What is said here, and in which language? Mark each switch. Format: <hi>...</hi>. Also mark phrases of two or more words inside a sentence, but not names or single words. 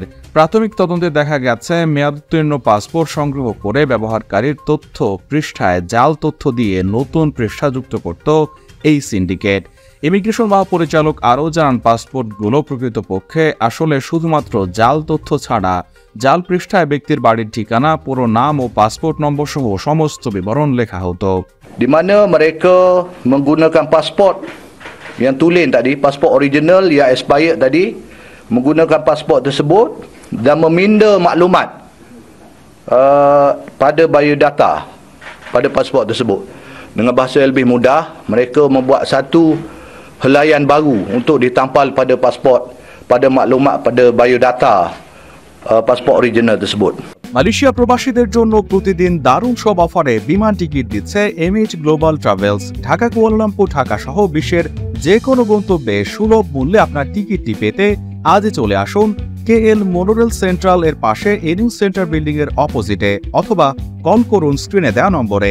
<bn>প্রাথমিক তদন্তে দেখা গেছে, মেয়াদোত্তীর্ণ পাসপোর্ট সংগ্রহ করে ব্যবহারকারীর তথ্য পৃষ্ঠায় জাল তথ্য দিয়ে নতুন পৃষ্ঠা যুক্ত করত এই সিন্ডিকেট। ইমিগ্রেশন মহাপরিচালক আরও জানান, পাসপোর্টগুলো প্রকৃতপক্ষে আসলে শুধুমাত্র জাল তথ্য ছাড়া জাল পৃষ্ঠায় ব্যক্তির বাড়ির ঠিকানা, পুরো নাম ও পাসপোর্ট নম্বর সহ সমস্ত বিবরণ লেখা হতো।</bn> <ms>Di mana mereka menggunakan pasport yang tulen tadi, pasport original yang expired tadi, menggunakan pasport tersebut dan meminda maklumat pada biodata pada pasport tersebut. Dengan bahasa yang lebih mudah, mereka membuat satu helaian baru untuk ditampal pada pasport, pada maklumat pada biodata pasport original tersebut.</ms> <bn>মালয়েশিয়া প্রবাসীদের জন্য প্রতিদিন দারুণ সব অফারে বিমান টিকিট দিচ্ছে এমএইচ গ্লোবাল ট্রাভেলস। ঢাকা, কুয়ালালামপুর, ঢাকা সহ বিশ্বের যে কোনো গন্তব্যে সুলভ মূল্যে আপনার টিকিটটি পেতে আজই চলে আসুন কেএল মোনোরেল সেন্ট্রাল এর পাশে এনিউ সেন্টার বিল্ডিং এর অপোজিটে, অথবা কল করুন স্ক্রিনে দেওয়া নম্বরে।</bn>